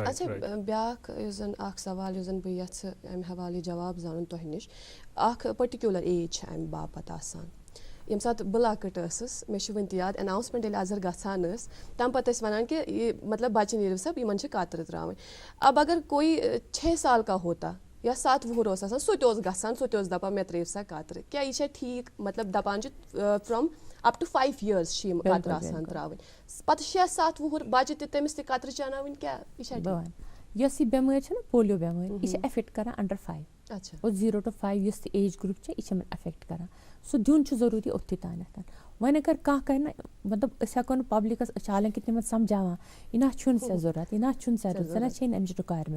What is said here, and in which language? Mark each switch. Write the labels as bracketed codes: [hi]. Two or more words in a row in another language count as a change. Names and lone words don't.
[ks] اچھا بیٛاکھ یُس زن اکھ سوال یُس زن بہٕ یژھٕ امہِ حوالہٕ جواب زانُن تۄہہِ نِش. اکھ [en] particular age [ks] چھِ امہِ باپتھ آسان. ییٚمہِ ساتہٕ بہٕ لۄکٕٹ ٲسٕس مےٚ چھُ وُنہِ تہِ یاد اناؤنسمنٹ ییٚلہِ اَزر گژھان ٲس تَمہِ پتہٕ ٲسۍ وَنان کہِ یہِ مطلب بچہِ نیٖرِو سا یِمن چھِ کترٕ ترٛاوٕنۍ. [ur] اب اگر کوئی 6 سال کا ہوتا یا [ks] 7 وُہُر اوس آسان سُہ تہِ اوس گژھان سُہ تہِ اوس دپان مےٚ ترٛٲیِو سا کترٕ. کیٛاہ یہِ چھا ٹھیٖک مطلب دپان چھِ [en] from up to 5 years [ks] چھِ یِم کترٕ آسان ترٛاوٕنۍ. پتہٕ 6-7 وُہُر بچہِ تہِ تٔمِس تہِ کترٕ چاناوٕنۍ کیٛاہ یہِ چھا ٹھیٖک. یۄس یہِ بٮ۪مٲرۍ چھےٚ نہ پولیو بٮ۪مٲرۍ یہِ چھِ اٮ۪فیکٹ کران انڈر 5. اور [en] 0 to 5 [ks] یُس تہِ [en] age group [ks] چھِ یہِ چھِ یِمن اٮ۪فیکٹ کران. سُہ دیُن چھُ ضروٗری اوٚتتھٕے تانٮ۪تھ. وۄنۍ اگر کانٛہہ کرِ نہ مطلب أسۍ ہٮ۪کو نہٕ پبلکس أسۍ چھِ حالانکہِ تِمن سمجھاوان یہِ نہ چھُنہٕ ژےٚ ضوٚرتھ یہِ نہ چھُنہٕ ژےٚ ضوٚرتھ ژےٚ نہ چھے نہٕ امِچ رِکویرمنٹ.